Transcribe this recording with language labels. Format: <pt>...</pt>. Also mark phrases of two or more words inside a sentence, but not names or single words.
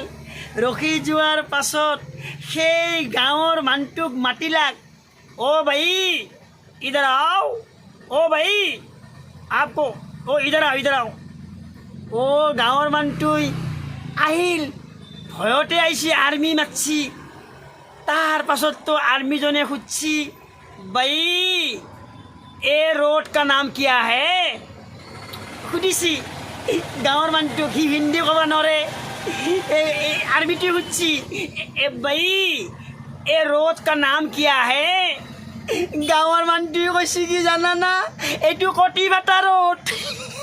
<as>ৰখি যোৱাৰ পাছত সেই গাঁৱৰ মানুহটোক মাতিলাক,</as> <hi>भाई इधर आओ, भाई आपको, इधर आओ।</hi> <as>গাঁৱৰ মানুহটোই আহিল, ভয়তে আহিছে, আৰ্মি মাতছি। তাৰ পাছততো আৰ্মিজনে সুধছি,</as> <hi>भाई ए रोड का नाम क्या है?</hi> <as>সুধিছি গাঁৱৰ মানুহটোক, সি হিন্দী ক'ব নোৱাৰে। আৰ্মিটোৱে সুধছি,</as> <hi>भाई ए रोड का नाम क्या है?</hi> <as>গাঁৱৰ মানুহটোৱে কৈছে কি জানা না, এইটো কটিফাটা ৰোড।</as>